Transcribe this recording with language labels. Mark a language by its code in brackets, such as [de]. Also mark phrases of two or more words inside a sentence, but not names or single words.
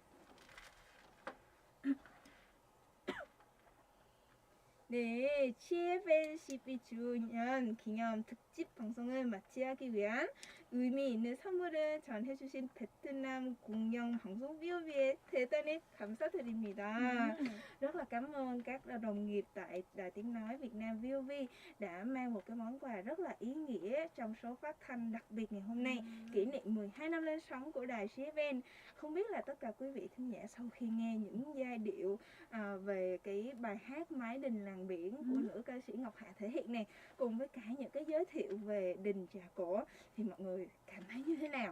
[ko] 네, GFN 12주년 기념 특집 방송을 마치하기 위한 의미 있는 선물을 전해주신 베트남 공영 방송 VOV에 대단히 감사드립니다. [vi] Rất là cảm ơn các đồng nghiệp tại Đài Tiếng Nói Việt Nam VOV đã mang một cái món quà rất là ý nghĩa trong số phát thanh đặc biệt ngày hôm nay, kỷ niệm 12 năm lên sóng của đài GFN. Không biết là tất cả quý vị thính giả sau khi nghe những giai điệu về cái bài hát Mái Đình Làng Biển của nữ ca sĩ Ngọc Hạ thể hiện này, cùng với cả những cái giới thiệu về đình Trà Cổ, thì mọi người cảm thấy như thế nào?